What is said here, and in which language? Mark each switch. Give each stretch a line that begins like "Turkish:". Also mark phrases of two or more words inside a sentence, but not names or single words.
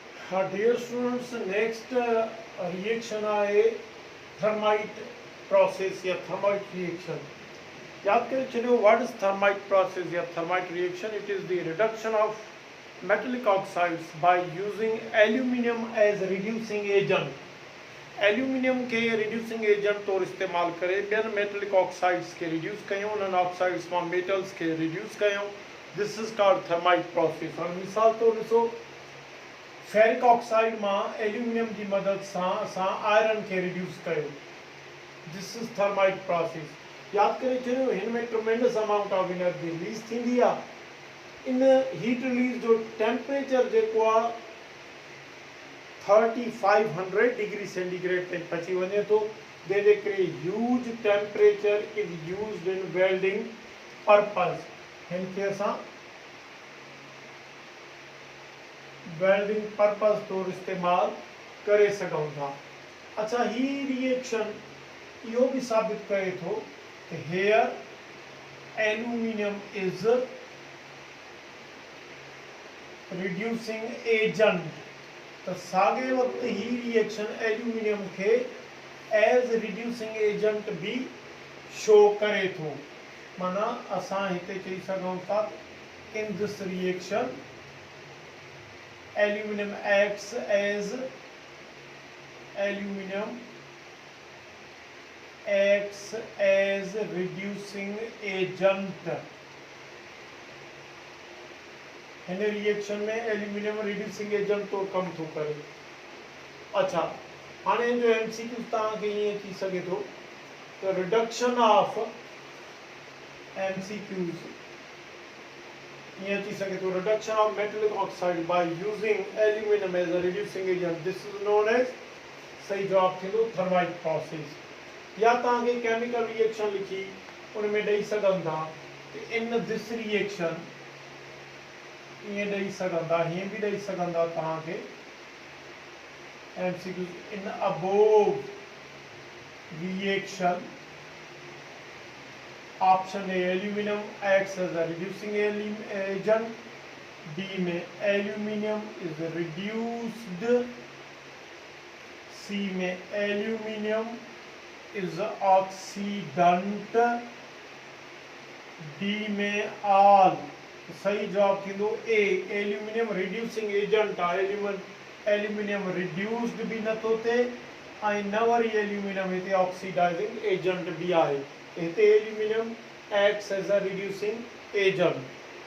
English: Dear students, next reaction आहे thermite process या thermite reaction.
Sindhi: याद करें चलो,
English: what is thermite process या thermite reaction? It is the reduction of metallic oxides by using aluminium as reducing agent.
Sindhi: एल्यूमिनियम के
English: reducing agent
Sindhi: तौर इस्तेमाल करें बेन
English: metallic oxides
Sindhi: के रिड्यूस कयूं नन ऑक्साइड्स मां मेटल्स के रिड्यूस कयूं.
English: this is called thermite process.
Sindhi: और मिसाल तौर ॾिसो, फेरिक ऑक्साइड मां एल्यूमिनियम की मदद सां आयरन के रिड्यूस कयो.
English: this is thermite process.
Sindhi: याद करे चलो, इनमें
English: tremendous amount of energy release
Sindhi: थींदी आहे. इन
English: heat release
Sindhi: जो टेम्परेचर जेको आहे 3500
English: degree centigrade
Sindhi: तक पहुंची वने तो. जंहिंजे करे
English: huge temperature is used in welding purpose.
Sindhi: हिनखे असां
English: welding purpose
Sindhi: तौर इस्तेमाल करे सघूं था. अच्छा, ही रिएक्शन इहो भी साबित करे थो कि
English: here aluminium is reducing agent.
Sindhi: तो सागे वक्त ही रिएक्शन एल्यूमिनियम के
English: as reducing agent
Sindhi: भी शो करे थो. माना असां हिते चई सघूं था,
English: in this reaction aluminium acts as reducing agent.
Sindhi: इन रिएक्शन में एल्यूमिनियम
English: reducing agent
Sindhi: तो कम थो करे. अच्छा, हाणे जो एमसीक्यू तव्हांखे ईअं थी सघे थो त
English: reduction of MCQs
Sindhi: ईअं थी सघे थो,
English: reduction of metallic oxide by using aluminium as a reducing agent. this is known as,
Sindhi: सही जवाब थींदो
English: thermite process.
Sindhi: या तव्हांखे
English: chemical reaction
Sindhi: लिखी उन में ॾेई सघनि था कि
English: in this reaction
Sindhi: ये ॾेई सघनि था, हीअं बि ॾेई सघनि था तव्हांखे एमसीक्यू.
English: in above reaction option A aluminium acts as a reducing agent. B में aluminium is reduced. C में aluminium is oxidant. D में all.
Sindhi: सही जवाब थींदो ए, एल्यूमिनियम
English: reducing agent
Sindhi: आहे. एल्यूमिनियम रिड्यूस्ड भी नथो थिए ऐं न वरी एल्यूमिनियम हिते
English: oxidizing agent
Sindhi: भी आहे.
English: हिते aluminium acts as a reducing agent.